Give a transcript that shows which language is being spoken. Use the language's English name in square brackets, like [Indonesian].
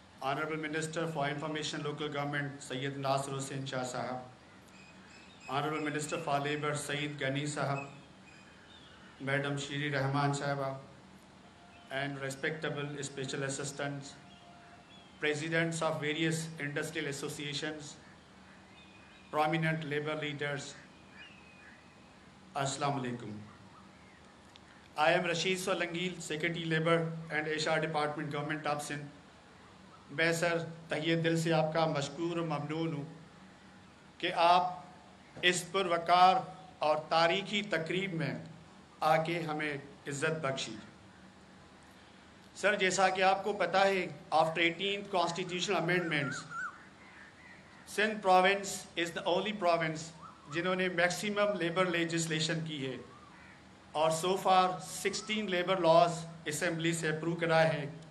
[English] Honourable minister for information local government Syed Nasir Hussain Shah sahib, honourable minister for labour Saeed Ghani sahib, madam Sherry Rehman sahiba, and respectable special assistants, presidents of various industrial associations, prominent labor leaders, Assalamu alaikum. I am Rashid Solangil, Secretary Labor and HR Department, Government of Sindh. [Urdu] میں سر تہیہ دل سے آپ کا مشکور و ممنون ہوں کہ آپ اس پروقار اور تاریخی تقریب میں آ کے ہمیں عزت بخشی. سر جیسا کہ آپ کو پتہ ہے، [English] after 18 constitutional amendments, Sindh province is the only province [Urdu] جنہوں نے میکسیمم لیبر لیجسلیشن کی ہے، [English] اور so far 16 labour laws [Urdu] اسمبلی سے اپروو کرائے ہیں.